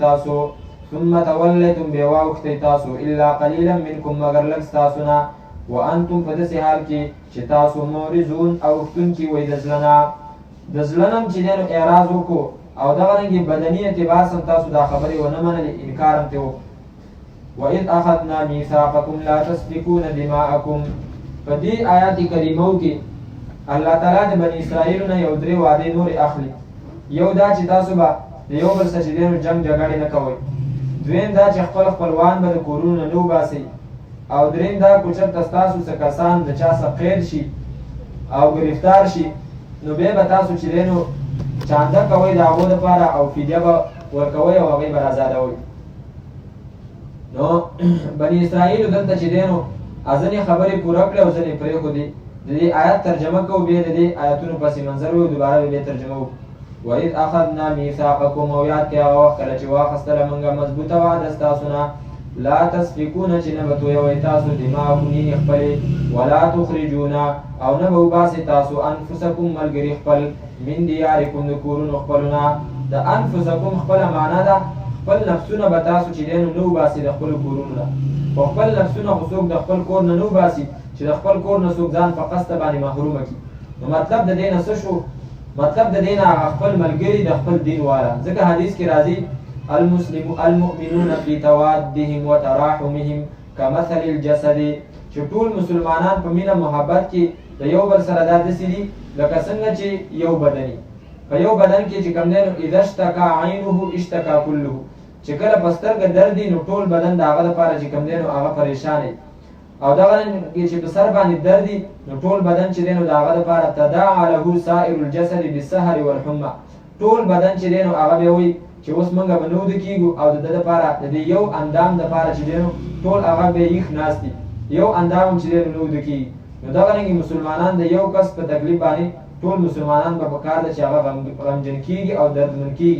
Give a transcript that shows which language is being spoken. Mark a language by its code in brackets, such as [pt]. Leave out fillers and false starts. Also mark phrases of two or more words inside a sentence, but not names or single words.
[ps] تاسو [ar] ثم تولیتم [ps] بیا واوښتئ تاسو [ar] الا قلیلا منکم [ps] مگر لږ ستاسو نه وانتم په داسې حال کې چې تاسو معرضون اوښتونکي وئ د زړه نه د زړه نه هم چې دی نو اعراض وکړو او دغه رنګې بدني اعتبار سم تاسو دا خبرې ونه منلې انکار هم ترې وکړو [ar] وإذ أخذنا ميثاقكم لا تسفكون دماءكم [ps] په دې آیات کریمو کې الله تعالی د بني اسرائیلو نه یو درې وعدې نورې اخلي یو دا چې تاسو به د یو بل سره چې دی نو جنګ جګړې نه کوئ دویم دا چې خپل خپلوان به د کورونو نه نه وباسئ او دریم دا که چېرته ستاسو څه کسان د چا څه قید شي او ګرفتار شي نو بیا به تاسو چې دی نو چانده کوئ د هغو دپاره او فدیه به ورکوئ او هغوی به رازادوئ نو بني اسرائیلو دلته چې دی نو ځینې خبرې پوره کړې او ځینې پرېښودې د دې آیات ترجمه کوو بیا د دې آیاتونو پسې منظر وي دوباره به بیا ترجمه وکړو [ar] وإذ أخذنا ميثاقكم [ps] او یاد کې هغه وخت کله چې واخیستله موږ مضبوطه وعده ستاسو نه [ar] لا تسفکون [ps] چې نه به تویوئ تاسو دماءکم وینې خپلې [ar] ولا تخرجون [ps] او نه به وباسئ تاسو انفسکم ملګري خپل [ar] من دیارکم [ps] د کورونو خپلو نه د انفسکم خپله معنا ده خپل نفسونه به تاسو چې دی نو نه وباسئ د خپلو کورونو نه خو خپل نفسونه خو څوک د خپل کور نه نه وباسي چې د خپل کور نه څوک ځان په قصده باندې محرومه کړي نو مطلب د دې نه څه شو مطلب د دې نه هغه خپل ملګري د خپل دین والا ځکه حدیث کې راځي [ar] المؤمنون في توادهم وتراحمهم كمثل الجسد [ps] چې ټول مسلمانان په مینه محبت کې د یو بل سره داسې دي لکه څنګه چې یو بدني په یو بدن کې چې کوم دی نو [ar] اذا اشتکا عینه اشتکا [ps] کله، چې کله په سترګه درد وي نو ټول بدن د هغه لپاره چې کوم دی نو هغه پریشان وي، او دغه چې په سر باندې درد وي نو ټول بدن چې دی نو د هغه لپاره [ar] تداعى له سائر الجسد بالسهر والحمى، [ps] ټول بدن چې دی نو هغه به وایي چې اوس موږ به نو وده کېږو، او د ده دپاره د دې یو اندام دپاره چې دی نو ټول هغه به یخ ناست دي، یو اندام چې دی نو وده کېږي. نو دغه رنګې مسلمانان د یو کس په تکلیف باندې ټول مسلمانان به پکار ده چې هغه غمجن کېږي او دردمن کېږي.